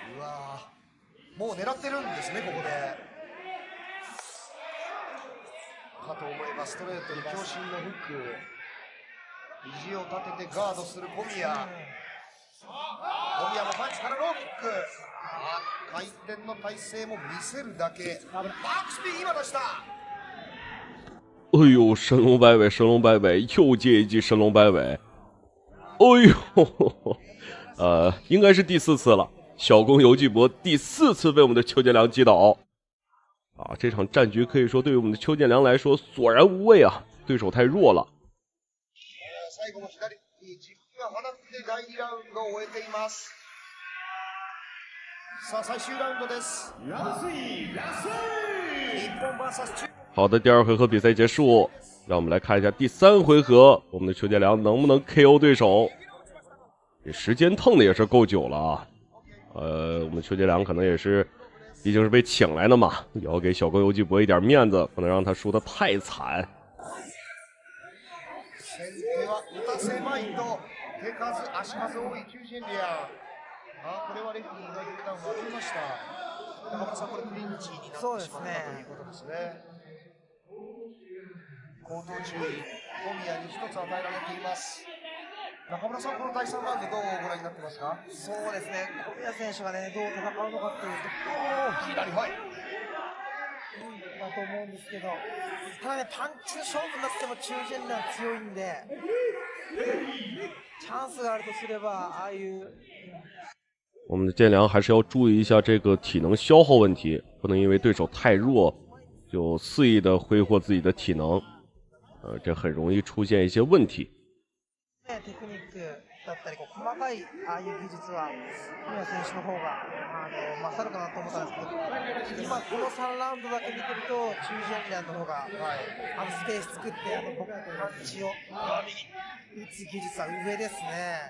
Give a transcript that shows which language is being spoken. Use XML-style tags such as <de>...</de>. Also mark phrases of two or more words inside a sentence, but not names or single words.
<ja>うわもう狙ってるんですねここで。かと思えばストレートに強振のフック。肘を立ててガードする小宮。小宮もパンチからローキック。回転の体勢も見せるだけ。バックスピン今出した。</ja> <zh>哎呦，神龙摆尾，神龙摆尾，又接一记神龙摆尾。哎呦，应该是第4次了。小宫游纪博第4次被我们的邱建良击倒。啊，这场战局可以说对于我们的邱建良来说索然无味啊，对手太弱了。</zh> <ja>最後も左に軸が放って第2ラウンドを終えています。さあ最終ラウンドです。日本 VS 中。</ja> <zh>好的，第2回合比赛结束，让我们来看一下第3回合，我们的邱建良能不能 KO 对手？这时间腾的也是够久了啊。我们邱建良可能也是，毕竟是被请来的嘛，也要给小刚游纪博一点面子，不能让他输得太惨。</zh> <ja>先手は打たせまいと手数足数多い中心リア。これはレフリーが一旦分けました。中村さん、これクリンチになってしまったということですね。口頭注意、小宮に1つ与えられています。中村さん、この第3ラウンドどうご覧になってますか？そうですね、小宮選手がね、どう戦うのかっていうと、左、はい。だと思うんですけど、ただね、パンチの勝負になっても中堅弾強いんで、チャンスがあるとすれば、ああいう。</ja> <zh>我们的建良还是要注意一下这个体能消耗问题，不能因为对手太弱就肆意的挥霍自己的体能，这很容易出现一些问题。</zh> <ja>テクニックだったり細かいああいう技術は小宮選手の方が勝るかなと思ったんですけど、今この3ラウンドだけ見てるとチュージェンリアンの方が、スペース作ってパンチを打つ技術は上ですね。</ja>